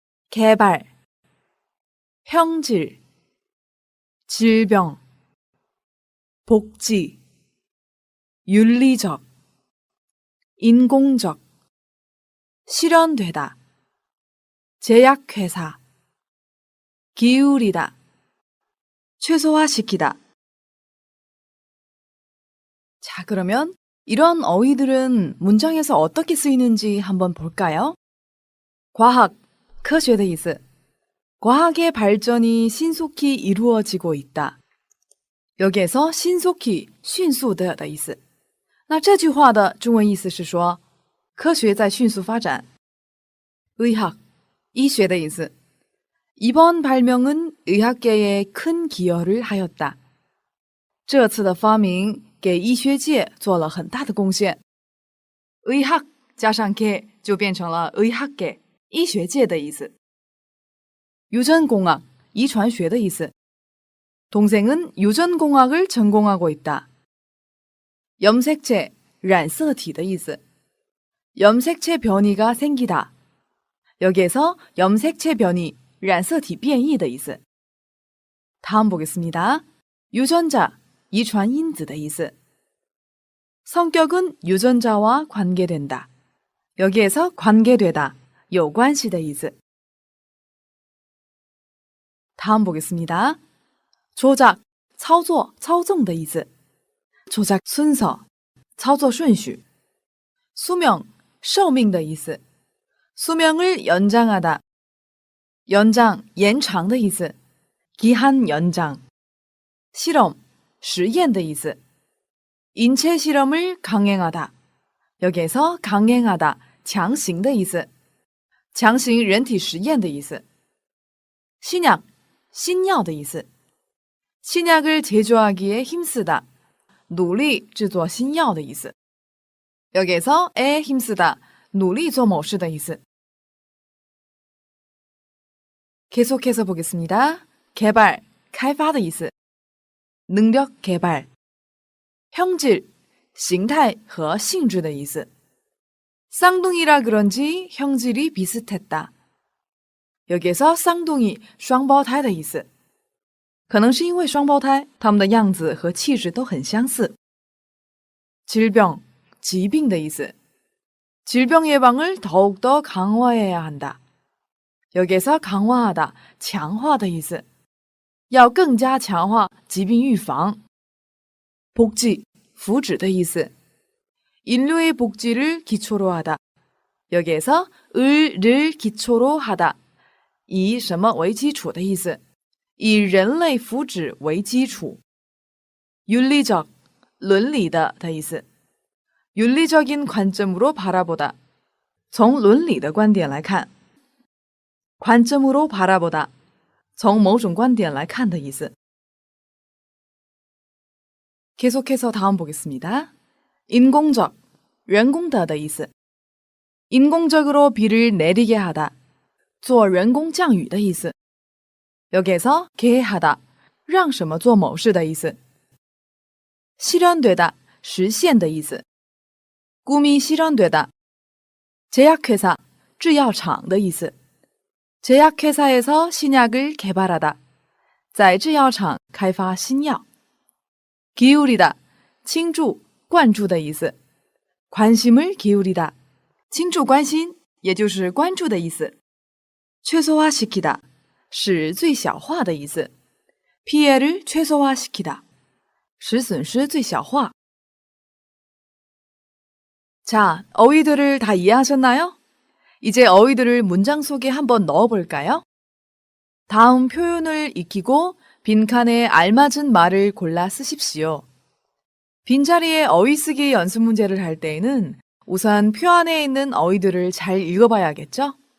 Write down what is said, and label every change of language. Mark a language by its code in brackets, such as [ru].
[ko] 개발, 형질, 질병, 복지, 윤리적, 인공적, 실현되다, 제약회사, 기울이다, 최소화시키다. 자, 그러면 이런 어휘들은 문장에서 어떻게 쓰이는지 한번 볼까요? [zh] 과학, 科学的意思. [ko] 과학의 발전이 신속히 이루어지고 있다. 여기에서 신속히, [zh] 迅速的的意思.那这句话的中文意思是说科学在迅速发展. 의학, 医学的意思. [ko] 이번 발명은 의학계에 큰 기여를 하였다. [zh] 这次的发明给医学界做了很大的贡献. 의학加上계就变成了의학계, 医学界的意思. 유전공학, 遗传学的意思. [ko] 동생은 유전공학을 전공하고 있다. 염색체, [zh] 染色体的意思. [ko] 염색체 변이가 생기다. 여기에서 염색체 변이, [zh] 染色体变异的意思. [ko] 다음 보겠습니다. [zh] 유전자, 遗传因子的意思. [ko] 성격은 유전자와 관계된다. 여기에서 관계되다, [zh] 有关系的意思. [ko] 다음 보겠습니다. 조작, [zh] 操作, 操纵的意思. [ko] 조작 순서, [zh] 操作顺序. 수명, 寿命的意思. [ko] 수명을 연장하다. 연장, [zh] 延长的意思. [ko] 기한 연장. 실험, [zh] 实验的意思. [ko] 인체 실험을 강행하다. 여기에서 강행하다, [zh] 强行的意思. 强行人体实验的意思.신약, 新药的意思. [ko] 신약을 제조하기에 힘쓰다. [zh] 努力制作新药的意思. [ko] 여기에서 에 힘쓰다, [zh] 努力做某事的意思. [ko] 계속해서 보겠습니다. 개발, [zh] 开发的意思. [ko] 능력 개발. [zh] 형질, 形态和性质的意思. [ko] 쌍둥이라 그런지 형질이 비슷했다. 여기에서 쌍둥이, [zh] 双胞胎的意思.可能是因为双胞胎，他们的样子和气质都很相似。 질병, 疾病的意思. [ko] 질병 예방을 더욱더 강화해야 한다. 여기에서 강화하다, [zh] 强化的意思. 要更加强化疾病预防.복지, 福祉的意思. [ko] 인류의 복지를 기초로 하다. 여기에서 을을 기초로 하다. [zh] 以什么为基础的意思.以人类福祉为基础. 윤리적, 伦理的的意思. [ko] 윤리적인 관점으로 바라보다. [zh] 从伦理的观点来看. [ko] 관점으로 바라보다. [zh] 从某种观点来看的意思。 [ko] 계속해서 다음 보겠습니다. [zh] 인공적, 人工的的意思. [ko] 인공적으로 비를 내리게 하다, [zh] 做人工降雨的意思. [ko] 여기에서 개하다, [zh] 让什么做某事的意思. 실현되다, 实现的意思. [ko] 꿈이 실현되다, 제약회사, [zh] 制药厂的意思. [ko] 제약회사에서 신약을 개발하다, [zh] 在制药厂开发新药. 기울이다, 倾注,灌注的意思. [ko] 관심을 기울이다, [zh] 倾注关心, 也就是关注的意思. 최소화시키다, 使最小化的意思. [ko] 피해를 최소화시키다, [zh] 使损失最小化. [ko] 자, 어휘들을 다 이해하셨나요? 이제 어휘들을 문장 속에 한번 넣어볼까요? 다음 표현을 익히고 빈칸에 알맞은 말을 골라 쓰십시오. 빈자리에 어휘 쓰기 연습 문제를 할 때에는 우선 표 안에 있는 어휘들을 잘 읽어봐야겠죠?